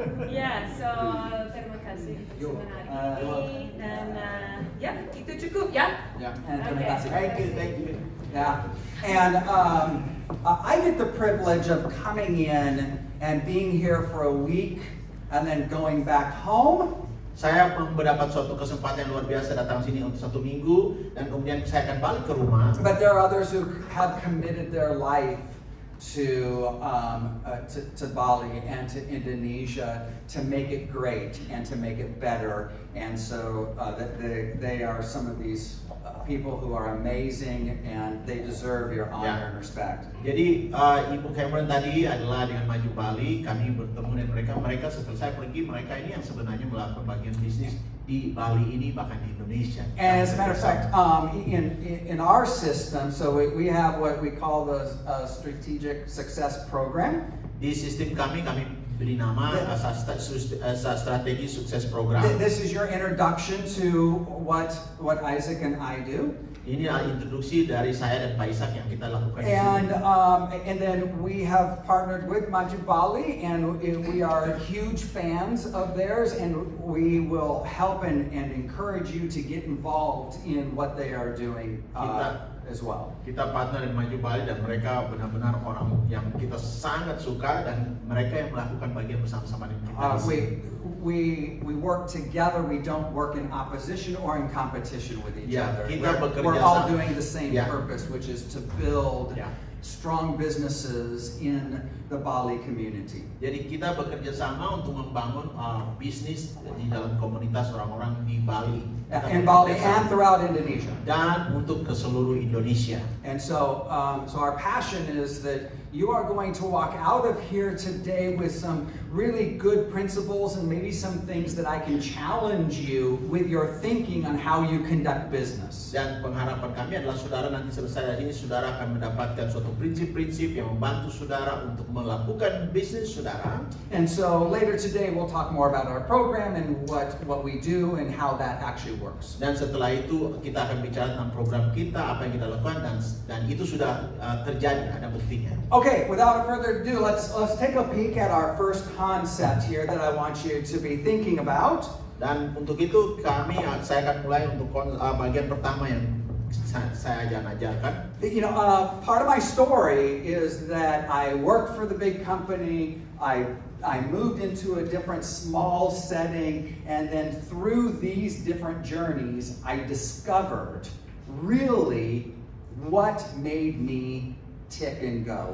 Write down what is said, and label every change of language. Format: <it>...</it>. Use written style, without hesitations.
<id>Ya, so terima kasih sebenarnya ini dan itu cukup ya. Ya. And terima kasih.</id> <en>Thank you. Yeah, and I get the privilege of coming in and being here for a week and then going back home.</en> <id>Saya mendapat suatu kesempatan yang luar biasa datang sini untuk 1 minggu dan kemudian saya akan balik ke rumah.</id> <en>But there are others who have committed their life to Bali and to Indonesia to make it great and to make it better. And so they are some of these people who are amazing and they deserve your honor and respect.</en> <id>Jadi Ibu Cameron tadi adalah dengan Maju Bali, kami bertemu dengan mereka setelah saya pergi, mereka ini yang sebenarnya melakukan bagian bisnis di Bali ini bahkan di Indonesia.</id> <en>And as a matter of fact, in our system, so we have what we call the strategic success program.</en> <id>Di sistem kami beri nama strategi sukses program.</id> <en>This is your introduction to what Isaac and I do.</en> <id>Ini adalah introduksi dari saya dan Pak Ishak yang kita lakukan.</id> <en>And then we have partnered with Maju Bali, and we are huge fans of theirs, and we will help and encourage you to get involved in what they are doing as well.</en> <id>Kita partner dengan Maju Bali dan mereka benar-benar orang yang kita sangat suka dan mereka yang melakukan bagian bersama-sama dengan kita.</id> <en>We work together. We don't work in opposition or in competition with each other.</en> <id>Kita</id> <en>We're</en> <id>bekerja</id> <en>all</en> <id>sama.</id> <en>doing the same purpose, which is to build strong businesses in the Bali community.</en> <id>Jadi kita bekerja sama untuk membangun bisnis di dalam komunitas orang-orang di Bali.</id> <en>In Bali and throughout Indonesia.</en> <id>Dan untuk ke seluruh Indonesia.</id> <en>And so our passion is that you are going to walk out of here today with some really good principles and maybe some things that I can challenge you with your thinking on how you conduct business.</en> <id>Dan pengharapan kami adalah saudara nanti selesai dari sini, saudara akan mendapatkan suatu prinsip-prinsip yang membantu saudara untuk melakukan bisnis saudara.</id> <en>And so later today we'll talk more about our program and what we do and how that actually works.</en> <id>Dan setelah itu kita akan bicara tentang program kita, apa yang kita lakukan, dan itu sudah terjadi, ada buktinya.</id> <en>Okay, without further ado, let's take a peek at our first concept here that I want you to be thinking about.</en> <id>Dan untuk itu saya akan mulai untuk bagian pertama yang saya akan ajarkan.</id> <en>You know, part of my story is that I worked for the big company. I moved into a different small setting, and then through these different journeys, I discovered really what made me tick and go.</en>